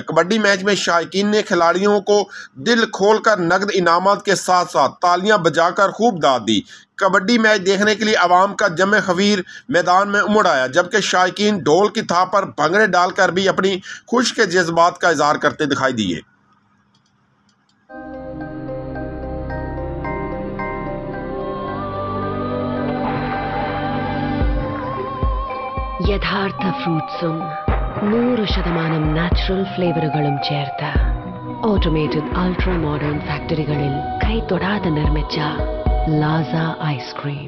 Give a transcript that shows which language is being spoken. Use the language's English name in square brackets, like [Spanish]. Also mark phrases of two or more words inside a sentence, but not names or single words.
[Urdu] کبڈی میچ میں شائقین نے کھلاڑیوں کو دل کھول کر نقد انعامات کے ساتھ ساتھ تالیاں بجا کر خوب داد دی. کبڈی میچ دیکھنے کے لیے عوام کا جم غفیر میدان میں امڈ آیا، جبکہ شائقین ڈھول کی تھاپ پر بھنگڑے ڈال کر بھی اپنی خوش کے جذبات کا اظہار کرتے دکھائی دیے. [Malayalam] യഥാർത്ഥ ഫ്രൂട്ട്സും 100% നാച്ചുറൽ ഫ്ലേവറുകളും ചേർത്ത [English] automated ultra modern [Malayalam] ഫാക്ടറികളിൽ കൈതൊടാതെ നിർമ്മിച്ച ലാസ ഐസ്ക്രീം.